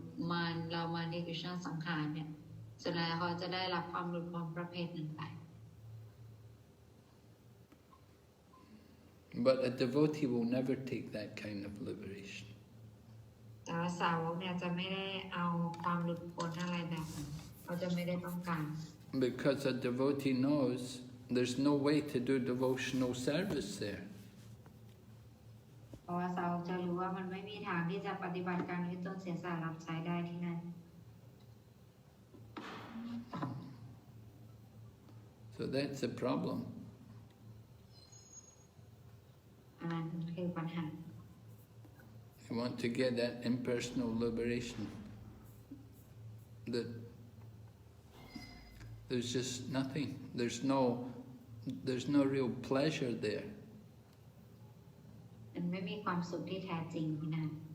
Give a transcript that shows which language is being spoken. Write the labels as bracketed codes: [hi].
[th] มารที่กฤษณะสังหารเนี่ยสุดท้ายเขาจะได้รับความหลุดพ้นประเภทนั้นไป [en] But a devotee will never take that kind of liberation. [th] แต่ว่าสาวกเนี่ยจะไม่ได้เอาความหลุดพ้นอะไรแบบนั้นเขาจะไม่ได้ต้องการ [en] Because a devotee knows there's no way to do devotional service there. [th] เพราะว่าสาวกจะรู้ว่ามันไม่มีทางที่จะปฏิบัติการที่ต้องเสียสละรับใช้ได้ที่นั่น [en] So that's the problem. [th] อันนั้นคือปัญหา [en] You want to get that impersonal liberation, that there's just nothing. There's no real pleasure there. [th] มันไม่มีความสุขที่แท้จริงที่นั่น